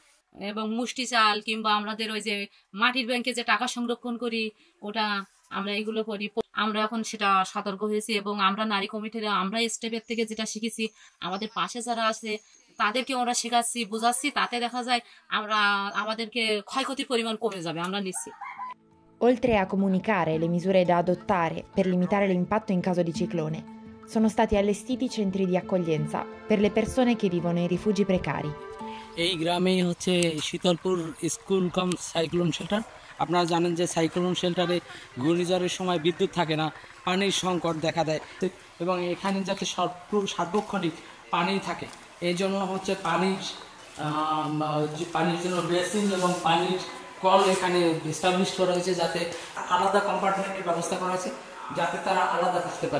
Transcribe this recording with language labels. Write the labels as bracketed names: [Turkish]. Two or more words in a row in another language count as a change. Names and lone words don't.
[Bangla] এবং মুষ্টি চাল কিংবা আমাদের ওই যে মাটির ব্যাংকে যে টাকা সংরক্ষণ করি, ওটা আমরা এগুলো করি। আমরা এখন সেটা সতর্ক হয়েছি এবং আমরা নারী কমিটিরা আমরা স্টেপের থেকে যেটা শিখেছি, আমাদের পাশে যারা আছে তাদেরকে ওরা শেখাচ্ছি, বোঝাচ্ছি, তাতে দেখা যায় আমাদেরকে ক্ষয়ক্ষতির পরিমাণ কমে যাবে, আমরা নিচ্ছি। [Italian] Oltre a comunicare le misure da adottare per limitare l'impatto in caso di ciclone, sono stati allestiti centri di accoglienza per le persone che vivono in rifugi precari. [Bangla] এই গ্রামেই হচ্ছে শীতলপুর [English] school cum cyclone shelter. [Bangla] আপনারা জানেন যে [English] cyclone shelter [Bangla] ঘূর্ণিঝড়ের সময় বিদ্যুৎ থাকে না, পানির সংকট দেখা দেয়, এবং এখানে যাতে সার্বক্ষণিক পানি থাকে এই জন্য হচ্ছে পানির জন্য বেসিন এবং পানির কল এখানে এস্টাবলিশ করা হয়েছে, যাতে আলাদা কম্পার্টমেন্টের ব্যবস্থা করা হয়েছে, যাতে তারা আলাদা থাকতে পারে।